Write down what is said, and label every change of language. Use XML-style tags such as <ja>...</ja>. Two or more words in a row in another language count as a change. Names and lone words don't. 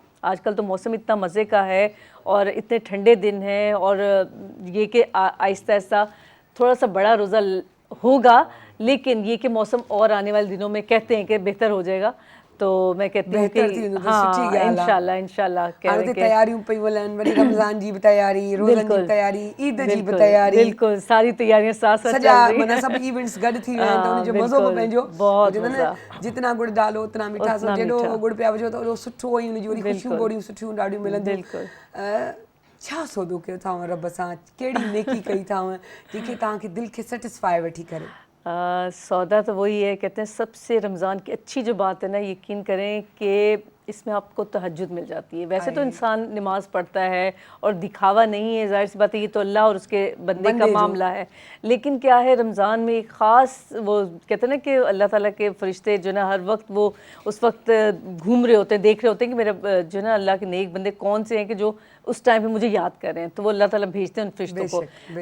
<hi>आजकल तो मौसम इतना मज़े का है और इतने ठंडे दिन हैं, और ये कि आहिस्ता आहिस्ता थोड़ा सा बड़ा रोज़ा होगा, लेकिन ये कि मौसम और आने वाले दिनों में कहते हैं कि बेहतर हो जाएगा। तो मैं कहती हूँ कि हाँ इंशाल्लाह</hi> <sd>तैयारियूं पई वलनि, वरी रमज़ान जी बि तैयारी, रोज़नि जी तैयारी, ईद जी बि तैयारी,</sd> <hi>बिल्कुल सारी तैयारियां साथ साथ</hi> <sd>सॼा माना सभु इवेंट्स गॾु थी विया आहिनि, त उनजो मज़ो बि पंहिंजो</sd> <hi>बहुत जितना गुड़ डालो उतना मीठा,</hi> <sd>जेॾो गुड़ पिया विझो त ओॾो सुठो, ऐं उनजी वरी ख़ुशियूं ॿोड़ियूं सुठियूं ॾाढियूं मिलंदियूं। छा सौदो कयो अथव रब सां, कहिड़ी नेकी कई अथव जेके तव्हांखे दिलि खे सेटिस्फाई वेठी करे?</sd> <hi>सौदा तो वही है, कहते हैं सबसे रमज़ान की अच्छी जो बात है ना, यकीन करें कि इसमें आपको तहज्जुद मिल जाती है। वैसे तो इंसान नमाज पढ़ता है और दिखावा नहीं है, जाहिर सी बात है ये तो अल्लाह और उसके बंदे का मामला है, लेकिन क्या है रमज़ान में एक ख़ास वो कहते हैं ना कि अल्लाह ताला के फरिश्ते जो ना हर वक्त वो उस वक्त घूम रहे होते हैं, देख रहे होते हैं कि मेरा जो ना अल्लाह के नेक बंदे कौन से हैं कि जो उस टाइम पे मुझे याद कर रहे हैं, तो वो अल्लाह ताला भेजते हैं उन फरिश्तों को।</hi>